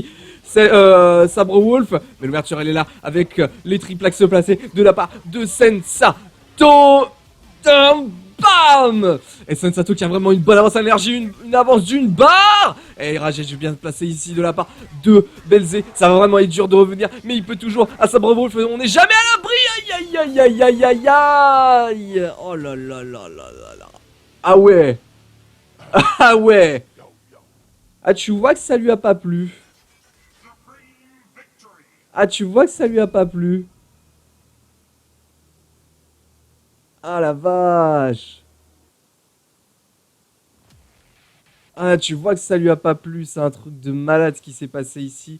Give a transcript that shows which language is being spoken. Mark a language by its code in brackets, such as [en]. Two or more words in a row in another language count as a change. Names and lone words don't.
[fr] C'est Sabre Wolf, mais l'ouverture elle est là avec les triplax placés de la part de Sensato. Bam! Et Sensato qui a vraiment une bonne avance à l'énergie, une avance d'une barre. Et Rajesh bien placé ici de la part de Belze. Ça va vraiment être dur de revenir, mais il peut toujours à Sabre Wolf. On n'est jamais à l'abri. Aïe aïe aïe aïe aïe aïe. Oh là là là là là là. Ah ouais. Ah ouais. Ah tu vois que ça lui a pas plu. Ah tu vois que ça lui a pas plu. Ah la vache. Ah, tu vois que ça lui a pas plu, c'est un truc de malade ce qui s'est passé ici.